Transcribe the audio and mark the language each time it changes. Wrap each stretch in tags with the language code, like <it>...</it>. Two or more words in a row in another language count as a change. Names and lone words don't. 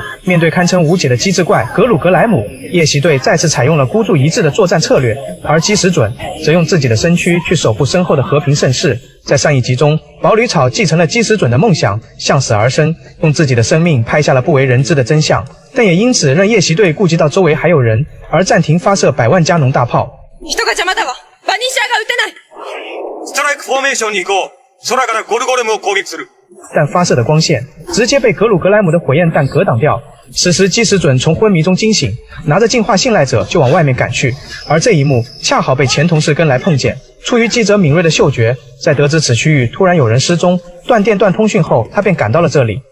<zh>面对堪称无解的机智怪格鲁格莱姆，夜袭队再次采用了孤注一掷的作战策略，而基石准则用自己的身躯去守护身后的和平盛世。在上一集中，宝吕草继承了基石准的梦想，向死而生，用自己的生命拍下了不为人知的真相，但也因此让夜袭队顾及到周围还有人，而暂停发射百万加农大炮。</zh> <ja>人が邪魔だわ。バニシャーが撃てない。ストライクフォーメーションに行こう。空からゴルゴレムを攻撃する。</ja> <zh>但发射的光线直接被格鲁格莱姆的火焰弹格挡掉。此时基石准从昏迷中惊醒，拿着进化信赖者就往外面赶去，而这一幕恰好被前同事跟来碰见。出于记者敏锐的嗅觉，在得知此区域突然有人失踪，断电断通讯后，他便赶到了这里。</zh>